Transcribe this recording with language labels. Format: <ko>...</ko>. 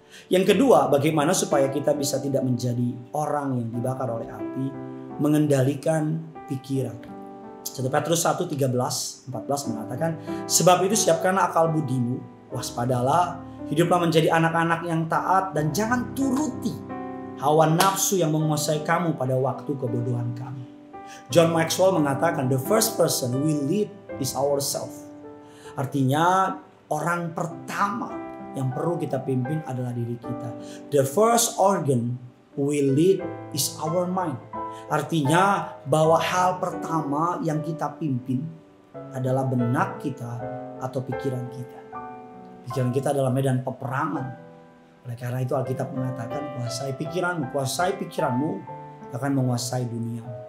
<id>Yang kedua, bagaimana supaya kita bisa tidak menjadi orang yang dibakar oleh api, mengendalikan pikiran. 1 Petrus 1:13-14 mengatakan, sebab itu siapkanlah akal budimu, waspadalah, hiduplah menjadi anak-anak yang taat dan jangan turuti hawa nafsu yang menguasai kamu pada waktu kebodohan kamu.</id> <en>John Maxwell</en> <id>mengatakan,</id> <en>the first person we lead is ourselves.</en> <id>Artinya orang pertama yang perlu kita pimpin adalah diri kita.</id> <en>The first organ we lead is our mind.</en> <id>Artinya bahwa hal pertama yang kita pimpin adalah benak kita atau pikiran kita. Pikiran kita adalah medan peperangan. Oleh karena itu Alkitab mengatakan, kuasai pikiranmu, kuasai pikiranmu akan menguasai dunia.</id>